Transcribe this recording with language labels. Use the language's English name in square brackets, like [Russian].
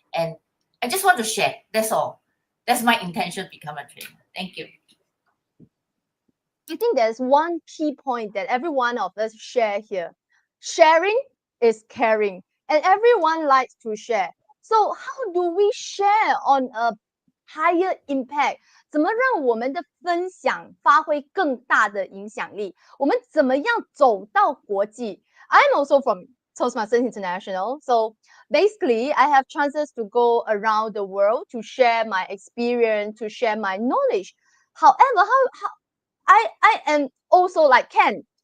[English] And I just want to share. That's all. That's my intention to become a trainer. Thank you. I think there's one key point that every one of us share here. Sharing is caring, and everyone likes to share. So how do we share on a higher impact？ [Chinese] 怎么让我们的分享发挥更大的影响力？我们怎么样走到国际？ [English] I'm also from Toastmasters International, so basically I have chances to go around the world to share my experience, to share my knowledge. However, I am also like Ken.